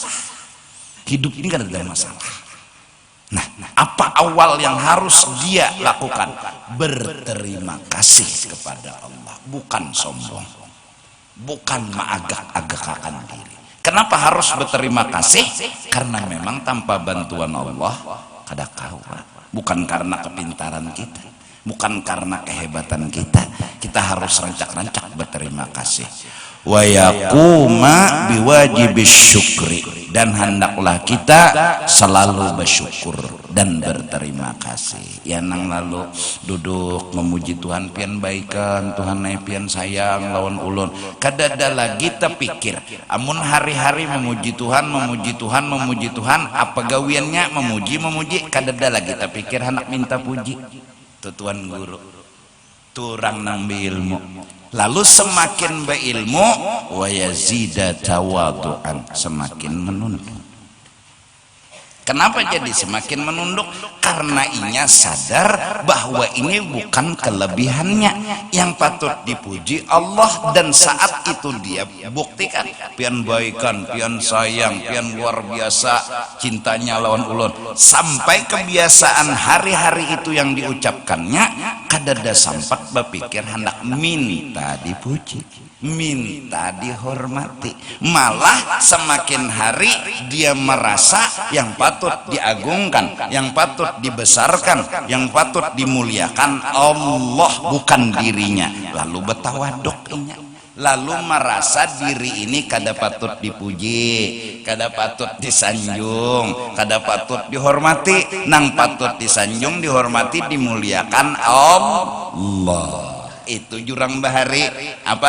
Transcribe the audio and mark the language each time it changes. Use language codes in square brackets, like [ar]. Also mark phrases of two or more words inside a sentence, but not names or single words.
[id] Hidup ini kan ada masalah. Nah, apa awal yang harus dia lakukan? Berterima kasih kepada Allah, bukan sombong, bukan mengagak-agakkan diri. Kenapa harus berterima kasih? Karena memang tanpa bantuan Allah kada kawa. Bukan karena kepintaran kita, bukan karena kehebatan kita. Kita harus rancak-rancak berterima kasih. [ar] Wa yaquma biwajibis syukri, [id] dan hendaklah kita selalu bersyukur dan berterima kasih. [bjn] Ya nang lalu duduk memuji Tuhan pian baikan, Tuhan pian sayang lawan ulun. Kadada lagi terpikir amun hari-hari memuji Tuhan, memuji Tuhan, memuji Tuhan, apa gawiannya memuji, kadada lagi terpikir hendak minta puji. Itu Tuhan guru turang nang beilmu. [id] Lalu semakin berilmu, [ar] wa yazida tawadu'an, [id] semakin menunduk. Kenapa jadi semakin menunduk? Karena inya sadar bahwa ini bukan kelebihannya yang patut dipuji Allah, dan saat itu dia buktikan [bjn] pian baikan, pian sayang, pian luar biasa cintanya lawan ulun, [id] sampai kebiasaan hari-hari itu yang diucapkannya [bjn] kadada sampat [id] berpikir hendak minta dipuji, minta dihormati. Malah semakin hari dia merasa yang patut diagungkan, yang patut dibesarkan, yang patut dimuliakan Allah, bukan dirinya. Lalu bertawaduk inya, lalu merasa diri ini [bjn] kada patut dipuji, kada patut disanjung, kada patut dihormati. [id] Nang patut disanjung, dihormati, dimuliakan Allah. [bjn] Itu jurang bahari apa?